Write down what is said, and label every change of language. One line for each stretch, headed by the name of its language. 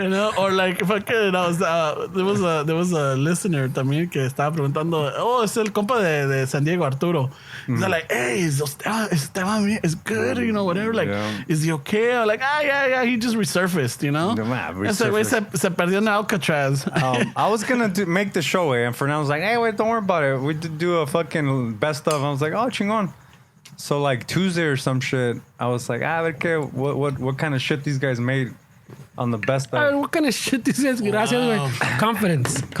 English: You know, or like fucking, there was a listener
Spanish: también que estaba preguntando, es el compa de
English: San Diego, Arturo. He's like, hey, Esteban is good, you know, whatever. Like, is he okay? I'm like, yeah, he just resurfaced, you know?
Spanish: Ese güey se perdió en Alcatraz.
English: I was gonna make the show, and Fernando was like, hey, wait, don't worry about it. We did do a fucking best of. I was like, oh, chingón. So like Tuesday or some shit, I was like, I don't care what kind of shit these guys made on the best of. What kind of shit this is?
Spanish: Gracias, güey. Confidence.